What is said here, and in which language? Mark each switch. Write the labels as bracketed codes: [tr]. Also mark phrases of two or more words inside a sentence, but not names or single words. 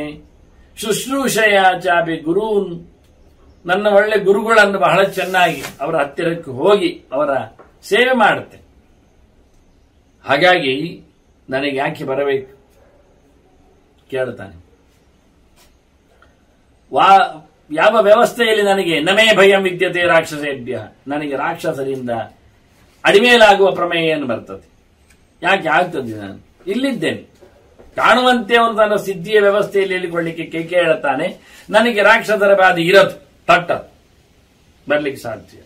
[sa] ಶುಶ್ರೂಷಯ ಚಾಪಿ ಗುರೂನ್, [kn] ನನ್ನ ಒಳ್ಳೆ ಗುರುಗಳನ್ನು ಬಹಳ ಚೆನ್ನಾಗಿ ಅವರ ಹತ್ತಿರಕ್ಕೆ ಹೋಗಿ ಅವರ ಸೇವೆ ಮಾಡುತ್ತೆ. ಹಾಗಾಗಿ ನನಗೆ ಯಾಕೆ ಬರಬೇಕು ಕೇಳ್ತಾನೆ. ಯಾವ ವ್ಯವಸ್ಥೆಯಲ್ಲಿ ನನಗೆ [sa] ನಮೇ ಭಯಂ ವಿದ್ಯತೆ ರಾಕ್ಷಸೇಭ್ಯ, [kn] ನನಗೆ ರಾಕ್ಷಸರಿಂದ ಅಡಿಮೇಲಾಗುವ ಪ್ರಮೇಯ ಏನು ಬರ್ತದೆ? ಯಾಕೆ ಆಗ್ತದೆ? ನಾನು ಇಲ್ಲಿದ್ದೇನೆ, ಕಾಣುವಂತೆ ಅವನು ತನ್ನ ಸಿದ್ಧಿಯ ವ್ಯವಸ್ಥೆಯಲ್ಲಿ ಹೇಳಿಕೊಳ್ಳಿಕ್ಕೆ ಕೇಕೆ ಹೇಳುತ್ತಾನೆ, ನನಗೆ ರಾಕ್ಷಸರ ಬಾಧೆ ಇರದು, ತಟ್ಟ ಬರ್ಲಿಕ್ಕೆ ಸಾಧ್ಯ.